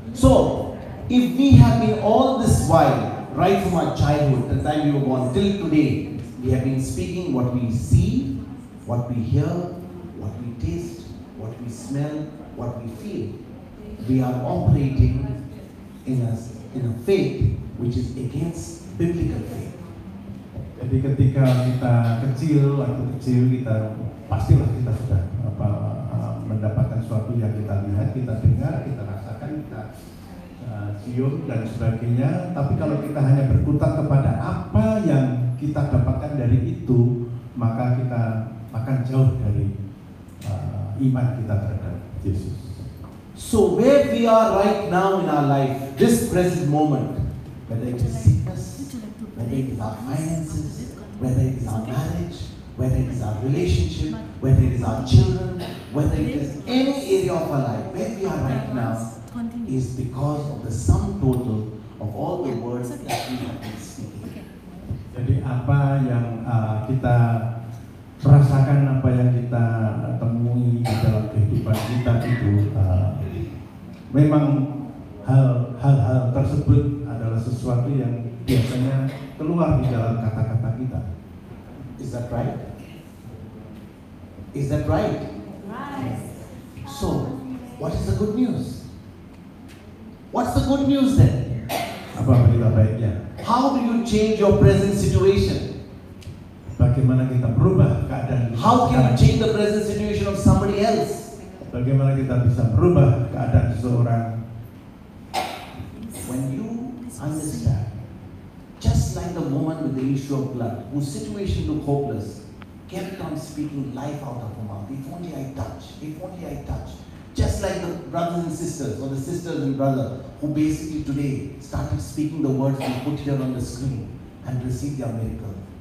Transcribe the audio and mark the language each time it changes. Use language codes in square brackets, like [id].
[en] So, if we have been all this while, right from our childhood, the time we were born till today, we have been speaking what we see, what we hear, what we taste, what we smell, what we feel. We are operating in a faith which is against biblical faith. [id] Jadi ketika kita kecil, kita pastilah kita sudah mendapatkan sesuatu yang kita lihat, kita dengar, kita rasakan, kita cium dan sebagainya. Tapi kalau kita hanya berkutat kepada apa yang kita dapatkan dari itu, maka kita akan jauh dari iman kita terhadap Yesus. [en] So where we are right now in our life, this present moment, whether it is sickness, whether it is our finances, whether it is our marriage, whether it is our relationship, whether it is our children, whether it is any area of our life, where we are right now is because of the sum total of all the words that we have been speaking. [id] Jadi apa yang kita rasakan, apa yang kita temui di dalam kehidupan kita itu memang hal-hal tersebut adalah sesuatu yang biasanya keluar di dalam kata-kata kita. [en] Is that right? Is that right? Right. So, what is the good news? What's the good news then? [id] Apa berita baiknya? [en] How do you change your present situation? [id] Bagaimana kita berubah keadaan? [en] How can you change the present situation of somebody else? [id] Bagaimana kita bisa berubah keadaan seseorang? [en] When you understand, just like the woman with the issue of blood, whose situation looked hopeless, kept on speaking life out of her mouth. If only I touch, if only I touch. Just like the brothers and sisters, or the sisters and brother, who basically today started speaking the words we put here on the screen and received their miracle.